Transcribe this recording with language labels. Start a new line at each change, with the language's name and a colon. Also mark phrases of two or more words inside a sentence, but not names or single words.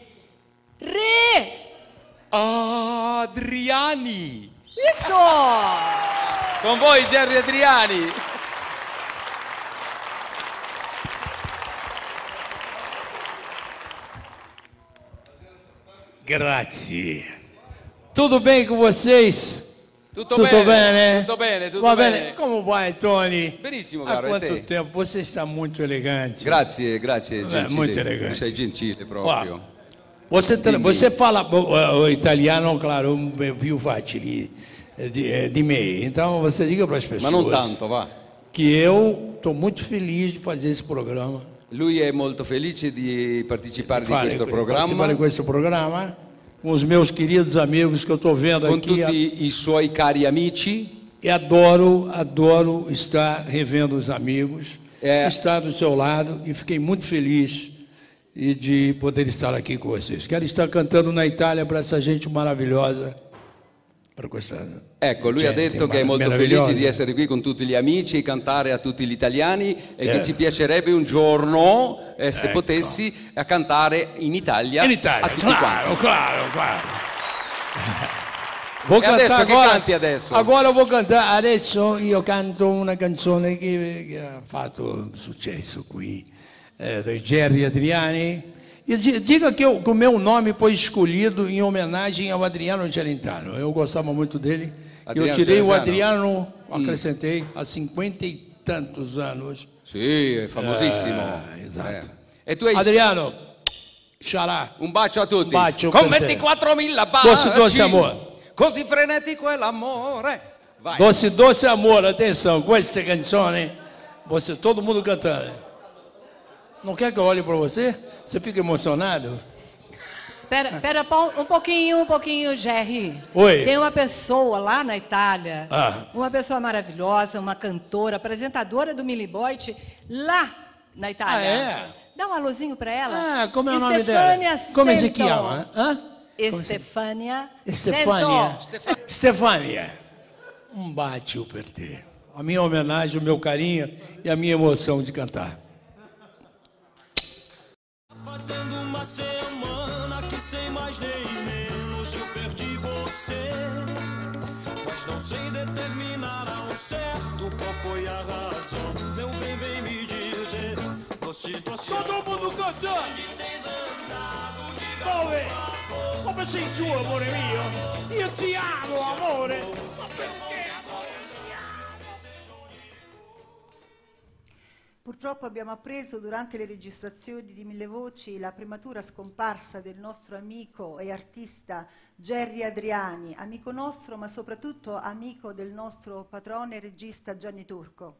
Portuguese: Adriani. Isso!
Italian: Con voi Jerry Adriani. Grazie.
Portuguese: Tudo bem com vocês?
Italian: Tutto bene, bene? Tutto bene, tutto Va bene. Come vai, Tony? Benissimo,
Portuguese: Há
Italian: caro, e quanto te?
Portuguese: tempo? Você está muito elegante.
Italian: Grazie, grazie, gentile. molto elegante. Tu sei gentile proprio.
Portuguese: Você fala o italiano, claro,
Italian: più facile di me.
Portuguese: Então você diga para as pessoas
Italian: Ma non tanto, va.
Portuguese: que eu estou muito feliz de fazer esse programa.
Italian: Lui è molto felice di partecipare di questo Participare programma di questo programma
Portuguese: com os meus queridos amigos que eu estou vendo
Italian: con
Portuguese: aqui.
Italian: tutti i suoi cari amici.
Portuguese: E adoro estar revendo os amigos, É. estar do seu lado e fiquei muito feliz de poder estar aqui com vocês. Quero estar cantando na Itália para essa gente maravilhosa.
Italian: Para questa Ecco, lui ha gente detto che è molto meravigliosa. felice di essere qui con tutti gli amici e cantare a tutti gli italiani e che Eh. ci piacerebbe un giorno, se Ecco. potessi, a cantare in Italia, In Italia, a tutti quanti.
Portuguese: claro. Vou
Italian: E adesso che canti adesso?
Portuguese: Agora eu vou cantar.
Italian: Adesso io canto una canzone che ha fatto successo qui,
Portuguese: do Jerry Adriani. E diga que o meu nome foi escolhido em homenagem ao Adriano Celentano. Eu gostava muito dele. Eu Adriano tirei o Celentano. Adriano, acrescentei, há 50 e tantos anos.
Italian: Sì, è famosissimo. Esatto. E tu hai
Portuguese: Adriano, xará.
Italian: un bacio a tutti. Un bacio con per te. 24.000 baci.
Portuguese: Doce amore.
Italian: Così frenetico è l'amore.
Portuguese: Vai. Doce amore, atenção,
Italian: questa canzone,
Portuguese: todo mundo cantando. Não quer que eu olhe para você? Você fica emocionado? Pera um pouquinho, Jerry. Oi. Tem uma pessoa lá na Itália, Ah. uma pessoa maravilhosa, uma cantora, apresentadora do Miliboit, lá na Itália. Ah, é? Dá um alôzinho para ela. Ah, como é o nome dela?
Italian: Come si chiama? Stefania. Stefania, um bacio per te.
Portuguese: A minha homenagem, o meu carinho e a minha emoção de cantar. Fazendo uma semana que sem mais nem menos eu perdi você. Mas não sei determinar ao certo qual foi a razão. Meu bem, vem me dizer. Todo mundo cantando!
Italian: Dove? Come sei tu, amore mio? Io ti amo, amore! Ma perché? Purtroppo abbiamo appreso durante le registrazioni di Mille Voci la prematura scomparsa del nostro amico e artista Jerry Adriani, amico nostro ma soprattutto amico del nostro patrone e regista Gianni Turco.